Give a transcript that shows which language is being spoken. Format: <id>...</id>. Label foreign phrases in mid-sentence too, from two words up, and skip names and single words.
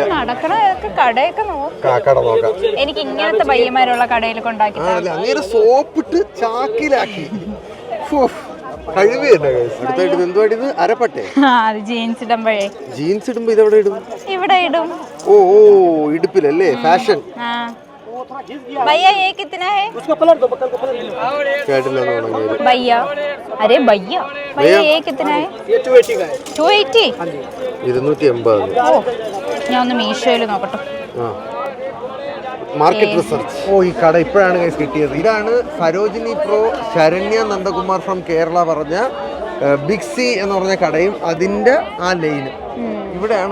<ml>നടക്കണ കടയൊക്കെ നോക്കാം. എനിക്ക് ഇങ്ങനത്തെ പയ്യന്മാരുള്ള കടയിൽ കൊണ്ടാക്കി അങ്ങനെ സോപ്പിട്ട് ചാക്കിലാക്കി അടുത്തായിട്ട് എന്തുവായിട്ട് അരപ്പട്ടെ ജീൻസ് ഇടുമ്പോഴേ. ജീൻസ് ഇടുമ്പോ ഇതെവിടെ ഇടും? ഇവിടെ ഇടും. ഓ ഇടുപ്പിലല്ലേ ഫാഷൻ.</ml> <hi>भैया ये कितना है? भैया अरे भैया भैया ये कितना है? 280 280.</hi> <ml>ഞാൻ ഒന്ന് മീഷോയിൽ നോക്കട്ടെ.</ml> <en>market research.</en> <ml>ഈ കട ഇപ്പോഴാണ് കിട്ടിയത്. ഇതാണ് സരോജിനി പ്രോ ശരണ്യ നന്ദകുമാർ ഫ്രം കേരള പറഞ്ഞ ബിഗ് സി എന്ന് പറഞ്ഞ കടയും അതിന്റെ ആ ലൈനും ഇവിടെയാണ്.</ml>